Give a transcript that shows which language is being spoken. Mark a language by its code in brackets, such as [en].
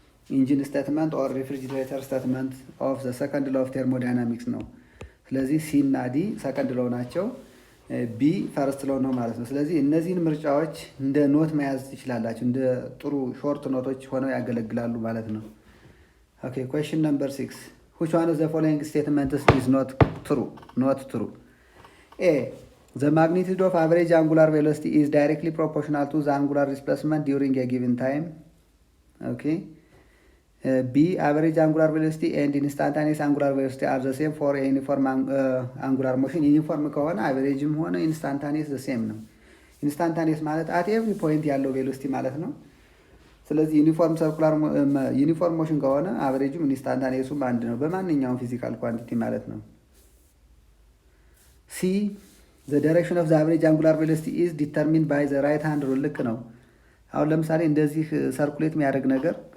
[en] ኢንጂን ስቴትመንት ኦር ሪፍሪጅሬተር ስቴትመንት ኦፍ ዘ ሰከንድ ሎው ኦፍ ቴርሞዳይናሚክስ [am] ነው። ስለዚህ ሲ እና ዲ ሰከንድ ሎው ናቸው፣ ቢ ፈርስት ሎው ነው ማለት ነው። ስለዚህ እነዚህን ምርጫዎች እንደ ኖት መያዝ ትችላላችሁ፣ እንደ ጥሩ ሾርት ኖቶች ሆነው ያገለግላሉ ማለት ነው። [en] Okay, question number 6. Which one of the following statements is not true? Not true. A. The magnitude of average angular velocity is directly proportional to the angular displacement during a given time. Okay. B. Average angular velocity and instantaneous angular velocity are the same for a uniform angular motion. Uniform [am] ከሆነ [en] average [am] ሆነ [en] instantaneous the same [am] ነው። Instantaneous ማለት [en] at every point [am] ያለው velocity ማለት ነው። ስለዚህ ዩኒፎርም ሞሽን ከሆነ አቨሬጁም ኢንስታንታኒየሱም አንድ ነው በማንኛውም ፊዚካል ኳንቲቲ ማለት ነው። [en] ሲ ዘ ዳይሬክሽን ኦፍ ዘ አቨሬጅ አንጉላር ቬሎሲቲ ኢዝ ዲተርሚንድ ባይ ዘ ራይት ሃንድ ሩል። [am] ልክ ነው። አሁን ለምሳሌ እንደዚህ ሰርኩሌት የሚያደርግ ነገር